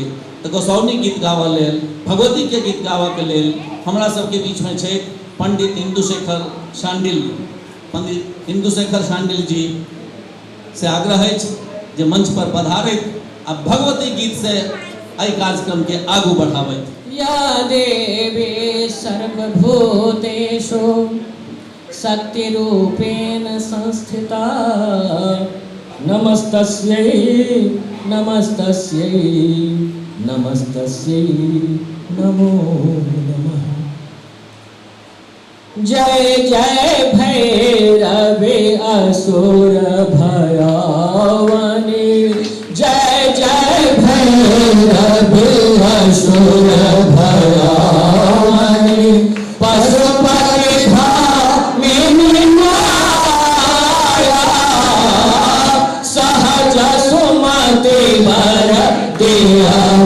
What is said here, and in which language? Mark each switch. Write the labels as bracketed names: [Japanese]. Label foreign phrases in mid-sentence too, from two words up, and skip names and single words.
[Maithili] तो गोसाउनी गीत गावऽ लेल, भगवती के गीत गावऽ के लेल हमरा सबके बीच में छै पंडित इंदुशेखर शांडिल। पंडित इंदुशेखर शांडिल जी से आग्रह है जे मंच पर पधारैत आ भगवती गीत से एहि कार्यक्रम के आगू बढ़ावैत। [Sanskrit] या देवी सर्वभूतेषु शक्तिरूपेण संस्थिता नमस्तस्यै नमस्तस्यै नमस्तस्यै नमो नमः। [Maithili] जय जय भैरवे असुर भयावनी जय जय भैरवे असुर भयावनी पशुपति धामिनी माया सहज सुमति वर दिया